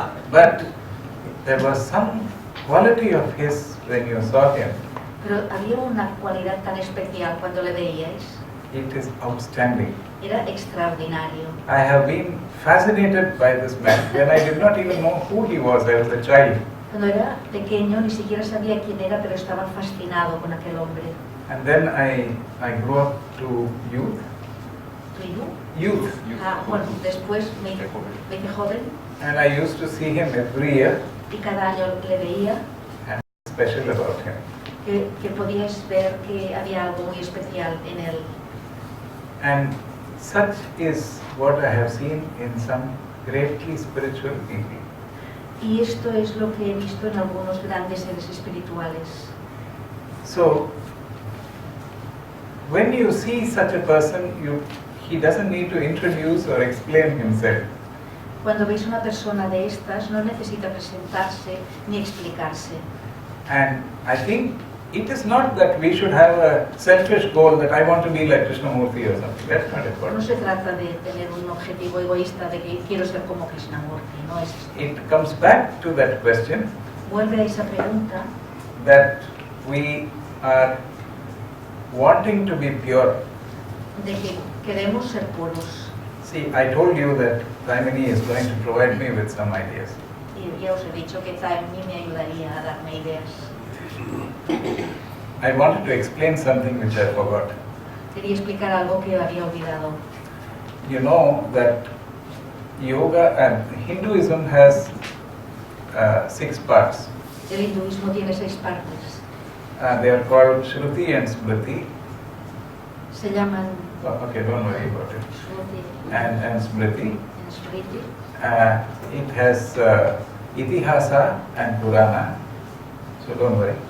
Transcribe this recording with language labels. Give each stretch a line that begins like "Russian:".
English: But there was some quality of his when you saw him.
Spanish: Pero había una cualidad tan especial cuando le veíais.
English: It is outstanding.
Spanish: Era extraordinario.
English: I have been fascinated by this man. When I did not even know who he was, I was a child.
Spanish: Cuando era pequeño ni siquiera sabía quién era, pero estaba fascinado con aquel hombre.
English: And then I grew up to youth. Youth.
Spanish: Bueno, después me hice joven.
English: And I used to see him every year.
Spanish: Y cada año le veía.
English: And special about him.
Spanish: Que podíais ver que había algo muy especial en él.
English: And such is what I have seen in some greatly spiritual people.
Spanish: Y esto es lo que he visto en algunos grandes seres espirituales.
English: So, when you see such a person, he doesn't need to introduce or explain himself.
Spanish: Cuando veis una persona de estas, no necesita presentarse ni explicarse.
English: And I think it is not that we should have a selfish goal that I want to be like Krishnamurti or something. That's not it.
Spanish: No se trata de tener un objetivo egoísta de que quiero ser como Krishnamurti, no es esto.
English: It comes back to that question.
Spanish: Vuelve a esa pregunta.
English: That we are wanting to be pure.
Spanish: De que queremos ser puros.
English: See, I told you that Taimini is going to provide me with some ideas.
Spanish: Y ya os he dicho que Taimini me ayudaría a darme ideas.
English: I wanted to explain something which I forgot.
Spanish: Quería explicar algo que había olvidado.
English: You know that yoga and Hinduism has 6 parts.
Spanish: El hinduismo tiene 6 partes.
English: They are called Shruti and Smriti.
Spanish: Se llaman.
English: Okay, don't worry about it. Shruti and Smriti. And Smriti. It has Itihasa and Purana. So don't worry.